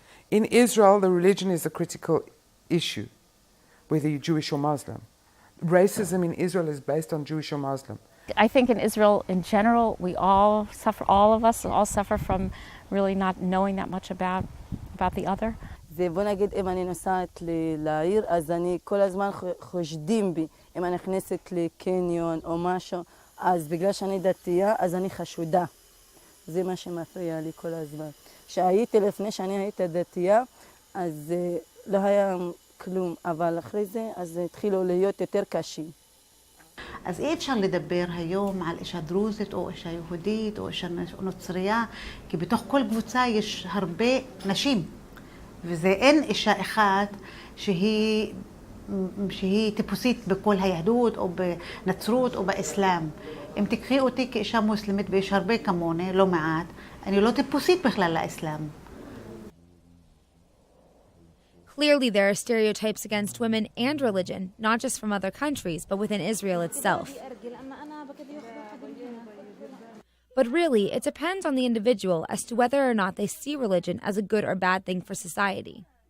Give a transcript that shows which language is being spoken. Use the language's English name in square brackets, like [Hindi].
[English] In Israel, the religion is a critical issue, whether you're Jewish or Muslim. Racism in Israel is based on Jewish or Muslim. I think in Israel in general, all of us suffer from really not knowing that much about the other. [Hebrew] בוא נגיד, אם אני נוסעת לעיר, אז אני כל הזמן חושדים בי. אם אני נכנסת לקניון או משהו, אז בגלל שאני דתייה, אז אני חשודה. זה מה שמפריע לי כל הזמן. כשהייתי לפני שאני הייתי דתייה, אז לא היה כלום, אבל אחרי זה, אז התחילו להיות יותר קשים. אז אי אפשר לדבר היום על אישה דרוזית או אישה יהודית או אישה נוצרייה, כי בתוך כל קבוצה יש הרבה נשים, וזה אין אישה אחת שהיא טיפוסית בכל היהדות או בנצרות או באסלאם. אם תקחי אותי כאישה מוסלמית ויש הרבה כמוני, לא מעט, אני לא טיפוסית בכלל לאסלאם. [English] Clearly, there are stereotypes against women and religion, not just from other countries, but within Israel itself. But really, it depends on the individual as to whether or not they see religion as a good or bad thing for society.